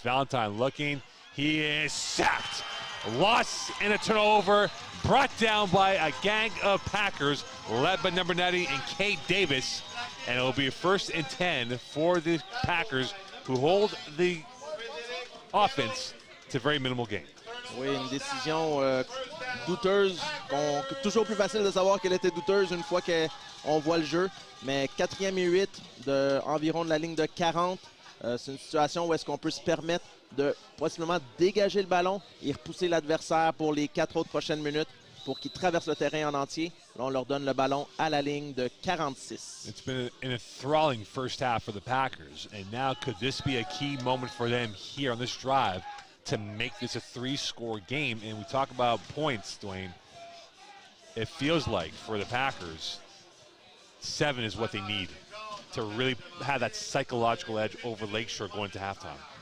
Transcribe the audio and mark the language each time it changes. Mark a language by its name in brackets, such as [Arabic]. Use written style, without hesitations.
[English] Valentine looking. He is sacked. Loss and a turnover. Brought down by a gang of Packers led by number 90 and Kate Davis. And it will be 1st and 10 for the Packers, who hold the offense to very minimal gain. [French] Oui, une décision douteuse. Toujours plus facile de savoir qu'elle était douteuse une fois qu'on voit le jeu. Mais 4e et 8 environ de la ligne de 40. C'est une situation où est-ce qu'on peut se permettre de possiblement dégager le ballon et repousser l'adversaire pour les 4 autres prochaines minutes pour qu'ils traversent le terrain en entier. Là, on leur donne le ballon à la ligne de 46. [English] It's been an enthralling first half for the Packers. And now could this be a key moment for them here on this drive to make this a 3-score game? And we talk about points, Dwayne. It feels like for the Packers, 7 is what they need to really have that psychological edge over Lakeshore going to halftime.